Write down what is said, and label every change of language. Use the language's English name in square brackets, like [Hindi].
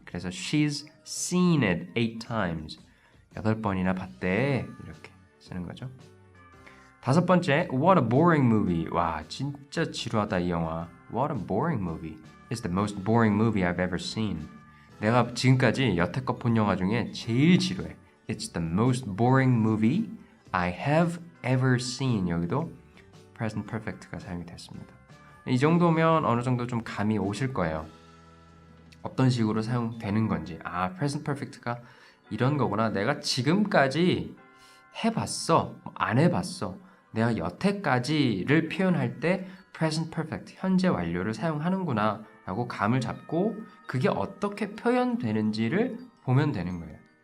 [Korean] 그래서 [English] she's seen it 8 times. [Korean] 8번이나 봤대. 이렇게 쓰는 거죠. 다섯 번째, [English] what a boring movie. [Korean] 와, 진짜 지루하다 이 영화. [English] What a boring movie. It's the most boring movie I've ever seen. [Korean] 내가 지금까지 여태껏 본 영화 중에 제일 지루해. [English] It's the most boring movie I have ever seen. [Korean] 여기도 present perfect가 사용이 됐습니다. 이 정도면 어느 정도 좀 감이 오실 거예요. 어떤 식으로 사용되는 건지. 아, present perfect가 이런 거구나. 내가 지금까지 해봤어. 안 해봤어. 내가 여태까지를 표현할 때 present perfect, 현재 완료를 사용하는구나 라고 감을 잡고 그게 어떻게 표현되는지를 보면 되는 거예요.